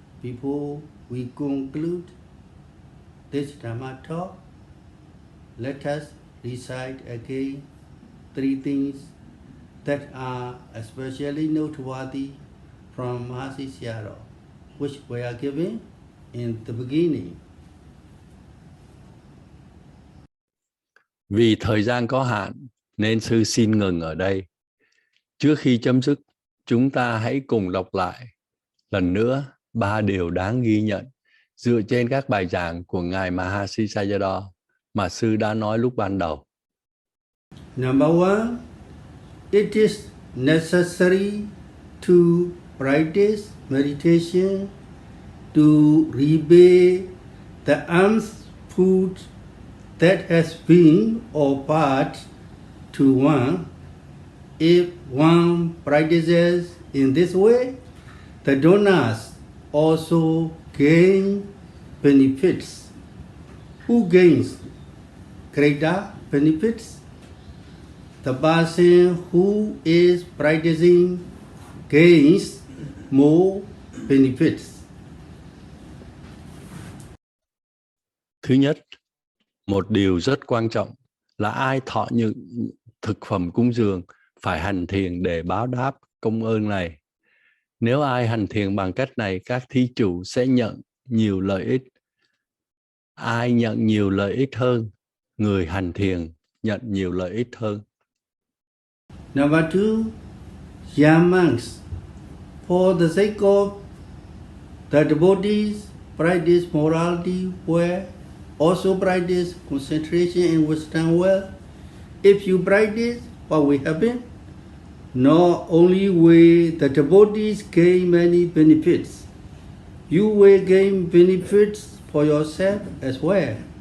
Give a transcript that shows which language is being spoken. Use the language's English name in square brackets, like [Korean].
[English] Before we conclude this Dhammatalk, let us recite again three things that are especially noteworthy from Mahasi Sayadaw, which were given in the beginning. [Vietnamese] Vì thời gian có hạn, nên sư xin ngừng ở đây. Trước khi chấm dứt, chúng ta hãy cùng đọc lại lần nữa 3 điều đáng ghi nhận dựa trên các bài giảng của Ngài Mahasi Sayadaw mà sư đã nói lúc ban đầu. [English] Number one, it is necessary to practice meditation to repay the alms food that has been offered to one. If one practices in this way, the donors also gain benefits. Who gains greater benefits? The person who is practicing gains more benefits. [Vietnamese] Thứ nhất, một điều rất quan trọng là ai thọ những thực phẩm cúng dường phải hành thiền để báo đáp công ơn này. Nếu ai hành thiền bằng cách này, các thí chủ sẽ nhận nhiều lợi ích. Ai nhận nhiều lợi ích hơn, người hành thiền nhận nhiều lợi ích hơn. [English] Number two, young monks, for the sake of the devotees practice morality well, also practice concentration and wisdom well. If you practice, what will happen? Not only will the devotees gain many benefits, you will gain benefits for yourself as well.